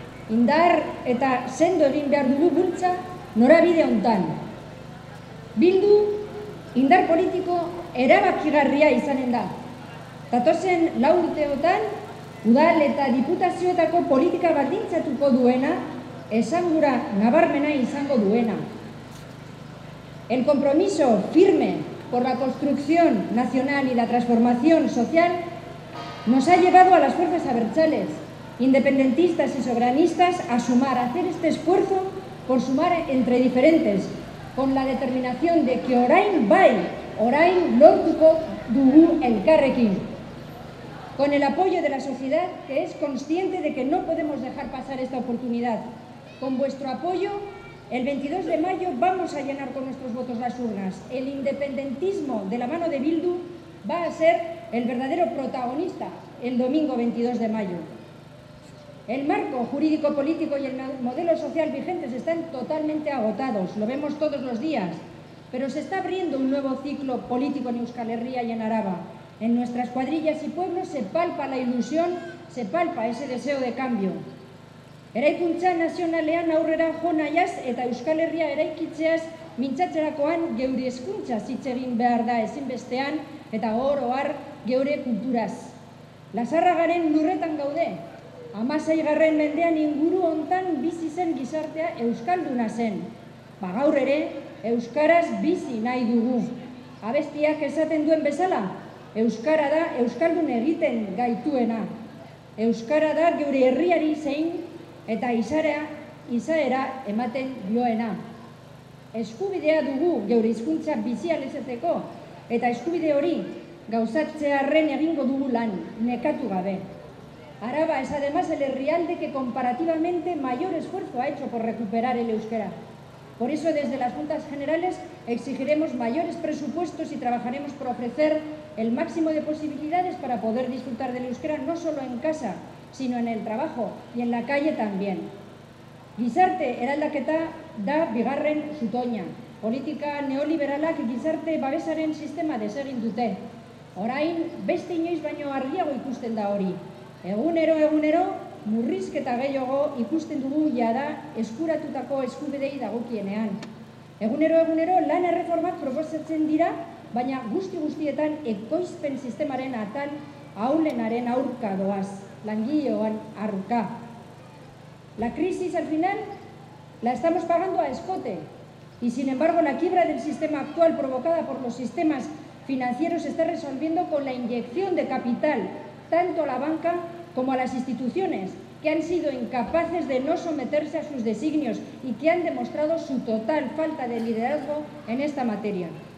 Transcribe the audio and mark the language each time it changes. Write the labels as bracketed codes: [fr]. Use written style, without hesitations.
[eu] Indar eta sendo egin behar dugu bultza norabide hontan. Bildu indar politiko erabakigarria izanen da. Datozen 4 urteotan, udal eta diputazioetako politika baldintzatuko duena, esangura nabarmena izango duena. [es] El compromiso firme por la construcción nacional y la transformación social nos ha llevado a las fuerzas abertzales, independentistas y soberanistas, a sumar, a hacer este esfuerzo por sumar entre diferentes, con la determinación de que [eu] orain bai, orain lortuko dugu elkarrekin. [es] Con el apoyo de la sociedad, que es consciente de que no podemos dejar pasar esta oportunidad. Con vuestro apoyo, el 22 de mayo vamos a llenar con nuestros votos las urnas. El independentismo de la mano de Bildu va a ser el verdadero protagonista el domingo 22 de mayo. El marco jurídico-político y el modelo social vigentes están totalmente agotados, lo vemos todos los días, pero se está abriendo un nuevo ciclo político en Euskal Herria y en Araba. En nuestras cuadrillas y pueblos se palpa la ilusión, se palpa ese deseo de cambio. [eu] Eraikuntza nazionalean aurrera jo nahiaz eta Euskal Herria eraikitzeaz mintzatzerakoan geure hezkuntza hitz egin behar da ezinbestean eta oro har geure kulturaz. Lasarragaren lurretan gaude. 16. mendean inguru hontan bizi zen gizartea euskalduna zen. Gaur ere euskaraz bizi nahi dugu. Abestiak esaten duen bezala, euskara da euskaldun egiten gaituena. Euskara da geure herriari zein eta izaera ematen dioena. Eskubidea dugu geure hizkuntza bizial izateko eta eskubide hori gauzatzearren egingo dugu lan, nekatu gabe. [es] Araba es además el herrialde que comparativamente mayor esfuerzo ha hecho por recuperar el euskera. Por eso desde las Juntas Generales exigiremos mayores presupuestos y trabajaremos por ofrecer el máximo de posibilidades para poder disfrutar del euskera no solo en casa, sino en el trabajo y en la calle también. [eu] Gizarte eraldaketa da bigarren zutoina. Politika neoliberalak gizarte babesaren sistema desegin dute. Orain beste inoiz baino argiago ikusten da hori. Egunero, murrizketa gehiago ikusten dugu jada eskuratutako eskubidei dagokienean. Egunero, lan erreformak proposatzen dira, baina guztietan ekoizpen sistemaren atal ahulenaren aurka doaz, langileoan aurka. [es] La crisis al final la estamos pagando a escote y sin embargo la quiebra del sistema actual provocada por los sistemas financieros se está resolviendo con la inyección de capital tanto a la banca como a las instituciones, que han sido incapaces de no someterse a sus designios y que han demostrado su total falta de liderazgo en esta materia.